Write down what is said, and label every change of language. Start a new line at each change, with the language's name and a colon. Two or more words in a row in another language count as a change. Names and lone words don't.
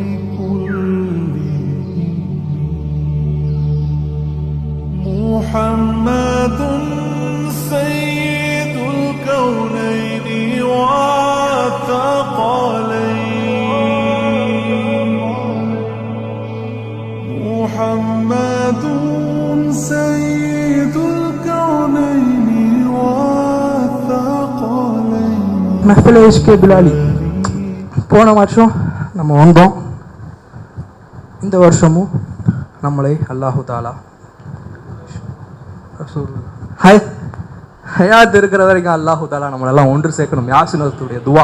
Arabic: كلهم محمد سيد الكونين والثقلين محمد سيد الكونين والثقلين.
Urdu: محفل عشق بلالی
Tamil: போன வருஷம் நம்ம வந்தோம். இந்த வருஷமும் நம்மளை
Arabic: الله تعالى
Tamil: ஹயாத் இருக்கிற வரைக்கும்
Arabic: الله تعالى
Tamil: நம்மளெல்லாம் ஒன்று சேர்க்கணும். யாசினத்துடைய துவா.